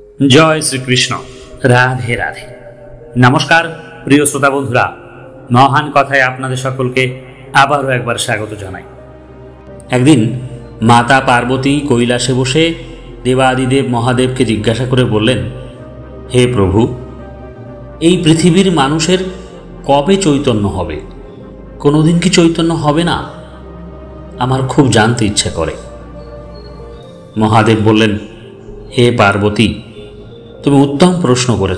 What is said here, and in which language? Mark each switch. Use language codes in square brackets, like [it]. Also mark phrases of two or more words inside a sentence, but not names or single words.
[bn] জয় শ্রীকৃষ্ণ। রাধে রাধে। নমস্কার প্রিয় শ্রোতা বন্ধুরা, মহান কথায় আপনাদের সকলকে আবারও একবার স্বাগত জানাই। একদিন মাতা পার্বতী কৈলাসে বসে দেবাদিদেব মহাদেবকে জিজ্ঞাসা করে বলেন, হে প্রভু, এই পৃথিবীর মানুষের কবে চৈতন্য হবে? কোনোদিন কি চৈতন্য হবে না? আমার খুব জানতে ইচ্ছে করে। মহাদেব বললেন, হে পার্বতী, তুমি উত্তম প্রশ্ন করেছ।